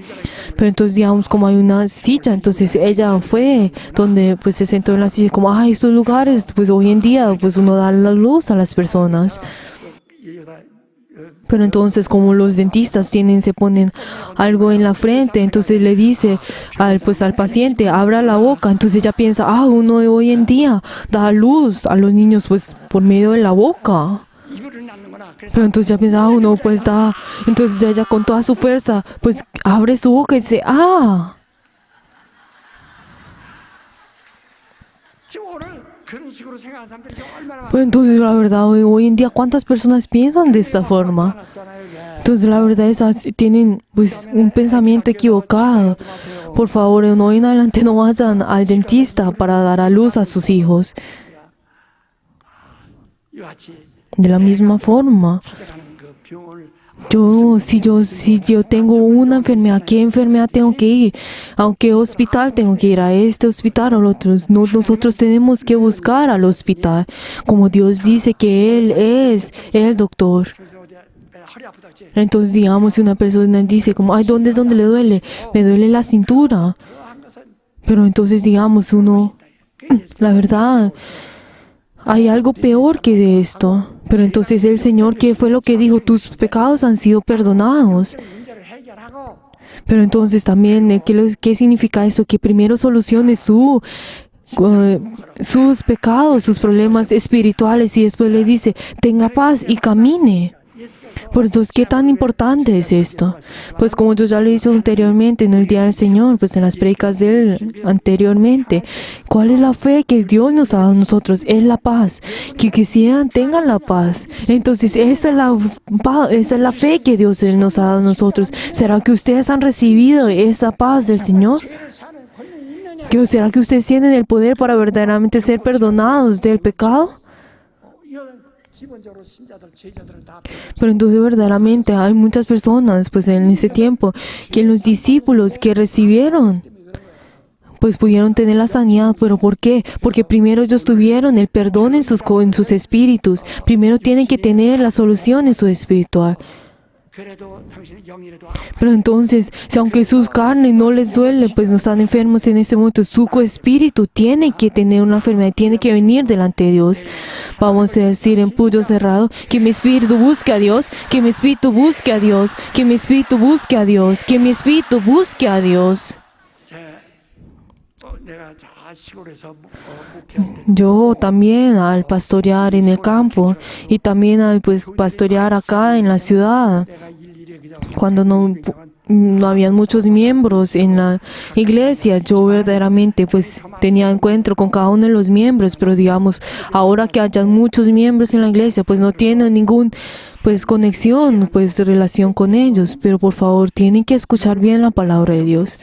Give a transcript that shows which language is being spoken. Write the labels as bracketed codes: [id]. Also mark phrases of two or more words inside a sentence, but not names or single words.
[es] Pero entonces, digamos, como hay una silla, entonces ella fue donde pues se sentó en la silla, como, ay, estos lugares, pues hoy en día, pues uno da la luz a las personas. Pero entonces, como los dentistas se ponen algo en la frente, entonces le dice al paciente, abra la boca. Entonces ella piensa, uno hoy en día da a luz a los niños pues por medio de la boca. [ko] 입으로 낳는구나. 그래서 [es] Pero entonces ya piensa, uno pues da. Entonces ella con toda su fuerza, pues abre su boca y dice, [ko] 지금 오늘 그런 식으로 생각하는 사람들이 얼마나 [es] Pues entonces la verdad, hoy en día, ¿cuántas personas piensan de esta forma? [ko] 많았잖아요. 이게. [es] Entonces la verdad es tienen pues un pensamiento equivocado. Por favor, de hoy en adelante no vayan al dentista para dar a luz a sus hijos. [ko] 이와 같이 [es] De la misma forma, [ko] 찾아가는 그 병을 [es] si yo tengo una enfermedad, ¿a qué enfermedad tengo que ir? ¿A qué hospital tengo que ir? ¿A este hospital o al otro? No, nosotros tenemos que buscar al hospital, como Dios dice que Él es el doctor. [ko] 그래서 어디 허리 아프다 그랬지. [es] Entonces, digamos, si una persona dice como, ¿dónde le duele? Me duele la cintura. [ko] 그한 것은 [es] Pero entonces, digamos, uno, la verdad, hay algo peor que esto. Pero entonces el Señor, ¿qué fue lo que dijo? Tus pecados han sido perdonados. [ko] 문제를 해결하고 [es] Pero entonces también, ¿qué significa eso? Que primero solucione sus pecados, sus problemas espirituales y después le dice, tenga paz y camine. Por entonces, ¿qué tan importante es esto? Pues como yo ya lo he dicho anteriormente en el Día del Señor, pues en las predicas de Él anteriormente, ¿cuál es la fe que Dios nos ha dado a nosotros? Es la paz. Que quisieran, tengan la paz. Entonces, esa es la fe que Dios nos ha dado a nosotros. ¿Será que ustedes han recibido esa paz del Señor? [ko] 죄를 사는 권능이 있느냐? [es] ¿Será que ustedes tienen el poder para verdaderamente ser perdonados del pecado? [ko] 이건 기본적으로 신자들 제자들은 다 [es] Pero entonces verdaderamente hay muchas personas pues en ese tiempo que los discípulos que recibieron pues pudieron tener la sanidad. ¿Pero por qué? Porque primero ellos tuvieron el perdón en sus espíritus. Primero tienen que tener la solución en su espiritual. [ko] 그래도 당신의 영이라도 [es] Pero entonces, si aunque sus carnes no les duele, pues no están enfermos en este momento, su espíritu tiene que tener una enfermedad, tiene que venir delante de Dios. Vamos a decir en puño cerrado, que mi espíritu busque a Dios, que mi espíritu busque a Dios, que mi espíritu busque a Dios, que mi espíritu busque a Dios. [ko] 내가 시골에서 목회할 때 [es] Yo también al pastorear en el campo y también al pastorear acá en la ciudad, [ko] 내가 일일이 그냥 [es] cuando no habían muchos miembros en la iglesia, yo verdaderamente pues tenía encuentro con cada uno de los miembros, pero digamos, ahora que hayan muchos miembros en la iglesia, pues no tienen ningún conexión, relación con ellos, pero por favor tienen que escuchar bien la palabra de Dios.